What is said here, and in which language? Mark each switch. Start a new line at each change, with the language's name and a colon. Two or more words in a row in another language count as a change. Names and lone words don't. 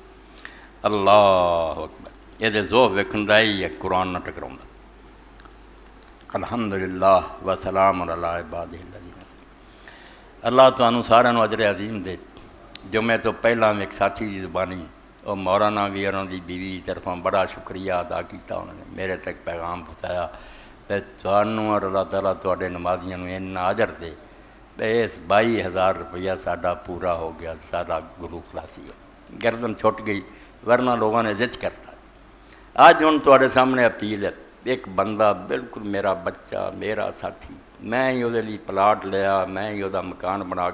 Arabic: اللہ اکبر،
Punjabi: یہ ذوق ویکھن دا ہی ہے قرآن نہ ٹکراؤں۔
Arabic: الحمدللہ وسلام علی عبادہ الذین۔
Punjabi: اللہ تانوں سارے نوں اجر عظیم دے۔ جمعے تو پہلا میں ایک ساتھی دی زبانی اور مولانا بھی انہوں دی بیوی طرفوں بڑا شکریہ ادا کیتا، انہوں نے میرے تک پیغام پہنچایا کہ تانوں اور اللہ تعالیٰ تواڈے نمازیاں نوں اتنا اجر دے، اس 22,000 روپیہ ساڈا پورا ہو گیا، سارا گلو خلاصی ہو گردن چھٹ گئی، ورنہ لوگوں نے ضد کرتا۔ آج ہن تواڈے سامنے اپیل ہے، ایک بندہ بالکل میرا بچہ میرا ساتھی، میں ہی وہ لیے پلاٹ لیا، میں ہی وہ مکان بنا